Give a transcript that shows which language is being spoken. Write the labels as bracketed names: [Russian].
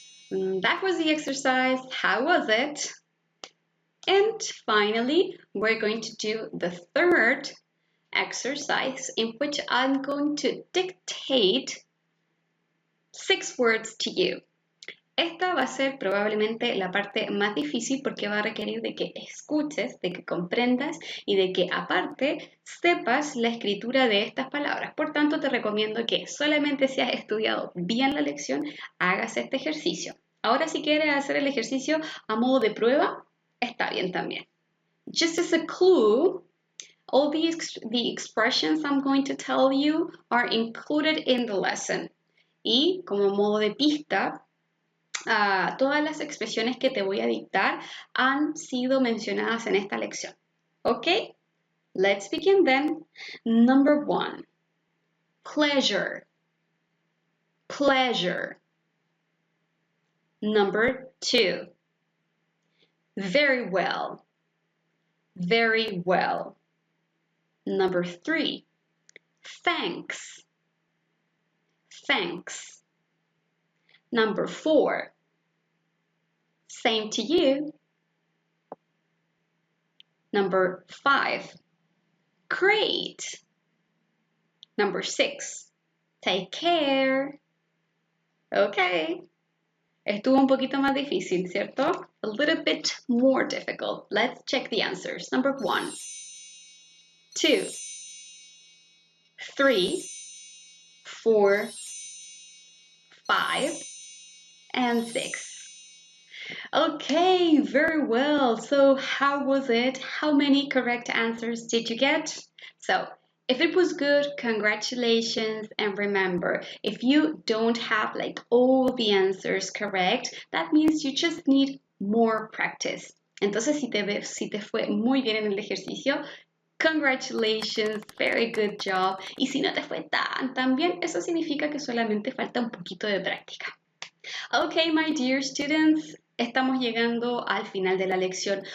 [English] That was the exercise. How was it? And finally, we're going to do the third exercise in which I'm going to dictate 6 words to you. [Spanish] Esta va a ser probablemente la parte más difícil porque va a requerir de que escuches, de que comprendas y de que aparte sepas la escritura de estas palabras. Por tanto, te recomiendo que solamente si has estudiado bien la lección, hagas este ejercicio. Ahora, si quieres hacer el ejercicio a modo de prueba, está bien también. [English] Just as a clue, all the expressions I'm going to tell you are included in the lesson. [Spanish] Y como modo de pista, todas las expresiones que te voy a dictar han sido mencionadas en esta lección. [English] Okay, let's begin then. Number 1, pleasure, pleasure. Number 2, very well, very well. Number 3, thanks, thanks. Number 4, same to you. Number 5, great. Number 6, take care. Okay. [Spanish] Estuvo un poquito más difícil, ¿cierto? [English] A little bit more difficult. Let's check the answers. Number 1, 2, 3, 4, 5, and 6. Okay, very well. So how was it? How many correct answers did you get? So if it was good, congratulations. And remember, if you don't have like all the answers correct, that means you just need more practice. [Spanish] Entonces, si te fue muy bien en el ejercicio, [English] congratulations, very good job. [Spanish] Y si no te fue tan bien, eso significa que solamente falta un poquito de práctica. [English] Okay, my dear students, [Spanish] estamos llegando al final de la lección.